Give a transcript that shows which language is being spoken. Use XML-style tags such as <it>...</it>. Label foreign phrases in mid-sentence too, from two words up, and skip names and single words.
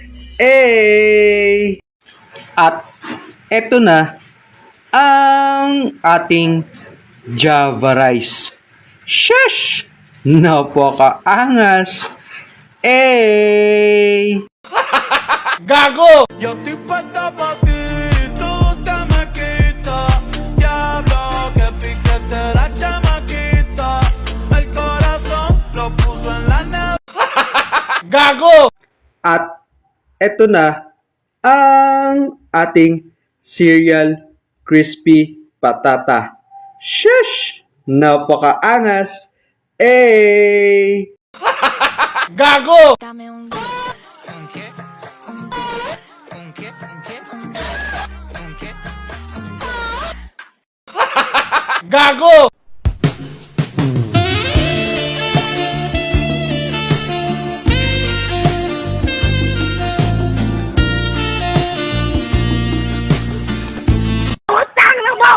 <tl>At eto na ang ating Java rice. Sheesh! Napakaangas! Gago!</tl> <es>Yo estoy puesta pa' ti, tú te me quitas. Diablo, que piquete la chamaquita. El corazón lo puso en la nave.</es> <tl>Gago! At eto na ang ating cereal crispy patata. Shush! Napakaangas! Gago!</tl> <es>Dame un</es> <tl>Gago! Utang na mo!</tl>